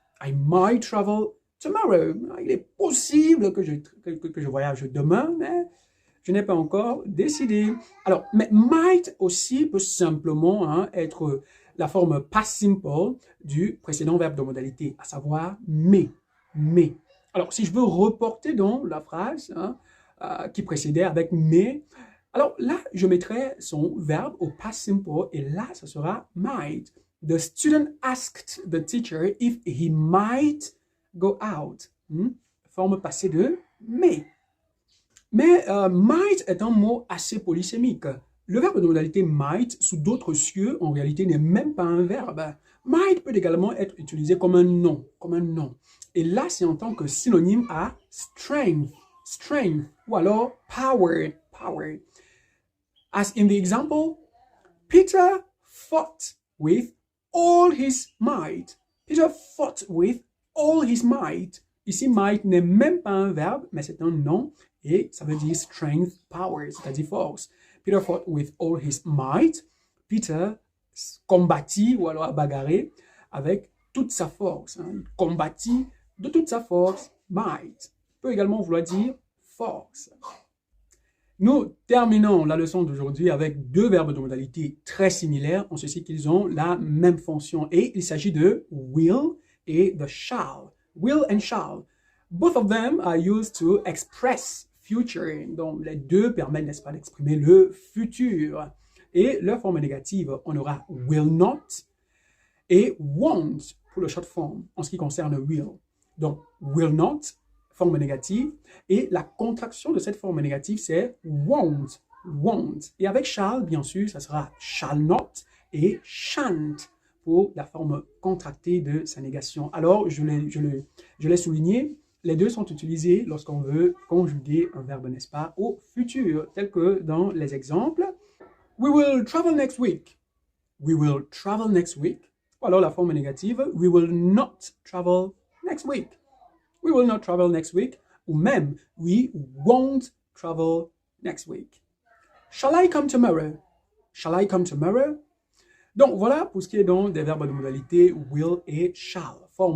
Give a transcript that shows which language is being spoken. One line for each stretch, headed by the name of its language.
English: I might travel tomorrow.
French: Il est possible que je voyage demain, mais je n'ai pas encore décidé. Alors, mais might aussi peut simplement être la forme past simple du précédent verbe de modalité, à savoir may. May. Alors, si je veux reporter dans la phrase qui précédait avec may, alors là, je mettrai son verbe au past simple et là, ça sera might.
English: The student asked the teacher if he might go out.
French: Forme passée de may. Mais might est un mot assez polysémique. Le verbe de modalité might, sous d'autres cieux, en réalité, n'est même pas un verbe. Might peut également être utilisé comme un nom, Et là, c'est en tant que synonyme à strength, ou alors power.
English: As in the example, Peter fought with all his might. Peter fought with all his might.
French: Ici, might n'est même pas un verbe, mais c'est un nom. Et ça veut dire strength, power, c'est-à-dire force.
English: Peter fought with all his might.
French: Peter combattit ou alors a bagarré avec toute sa force. Il combattit de toute sa force, might. Peut également vouloir dire force. Nous terminons la leçon d'aujourd'hui avec deux verbes de modalité très similaires, en ceci qu'ils ont la même fonction. Et il s'agit de will et de shall.
English: Will and shall. Both of them are used to express future.
French: Donc, les deux permettent, n'est-ce pas, d'exprimer le futur. Et leur forme négative, on aura will not et won't pour le short form en ce qui concerne will. Donc, will not, forme négative, et la contraction de cette forme négative, c'est won't. Et avec shall, bien sûr, ça sera shall not et shan't pour la forme contractée de sa négation. Alors, je l'ai souligné, les deux sont utilisés lorsqu'on veut conjuguer un verbe, n'est-ce pas, au futur, tel que dans les exemples.
English: We will travel next week. We will travel next week.
French: Ou alors la forme négative,
English: we will not travel next week. We will not travel next week.
French: Ou même,
English: we won't travel next week. Shall I come tomorrow? Shall I come tomorrow?
French: Donc voilà pour ce qui est donc des verbes de modalité will et shall.